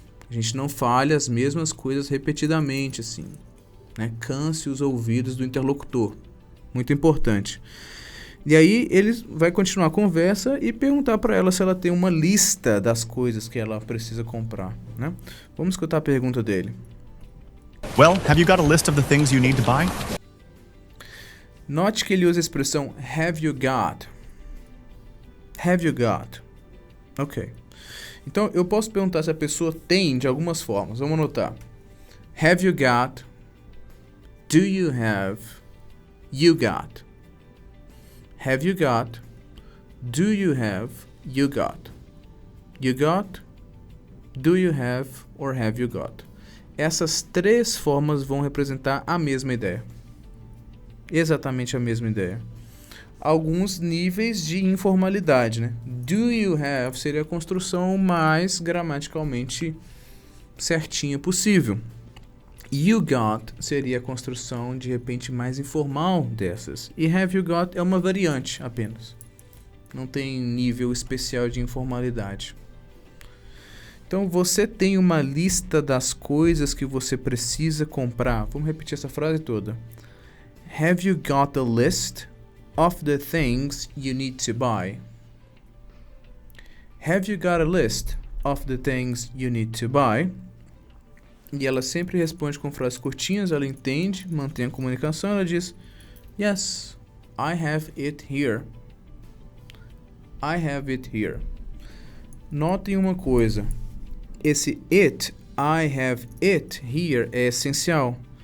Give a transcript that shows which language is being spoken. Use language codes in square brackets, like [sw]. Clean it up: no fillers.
[pt] A gente não fale as mesmas coisas repetidamente, assim, né? Canse os ouvidos do interlocutor. Muito importante. E aí ele vai continuar a conversa e perguntar para ela se ela tem uma lista das coisas que ela precisa comprar, né? Vamos escutar a pergunta dele. [en] Well, have you got a list of the things you need to buy? [pt] Note que ele usa a expressão [en] have you got. Have you got? [pt] Ok. Então eu posso perguntar se a pessoa tem de algumas formas. Vamos anotar. [en] Have you got? Do you have? You got. Have you got? Do you have? You got. You got? Do you have? Or have you got? [pt] Essas três formas vão representar a mesma ideia. Exatamente a mesma ideia. Alguns níveis de informalidade, né? [en] Do you have [pt] seria a construção mais gramaticalmente certinha possível. [en] You got [pt] seria a construção de repente mais informal dessas. E [en] have you got [pt] é uma variante apenas. Não tem nível especial de informalidade. Então você tem uma lista das coisas que você precisa comprar. Vamos repetir essa frase toda. [en] Have you got a list of the things you need to buy? Have you got a list of the things you need to buy? [pt] E ela sempre responde com frases curtinhas, ela entende, mantém a comunicação, ela diz [en] Yes, I have it here. [pt] I have it here. Notem uma coisa, esse it, [en] I have it here [pt] é essencial.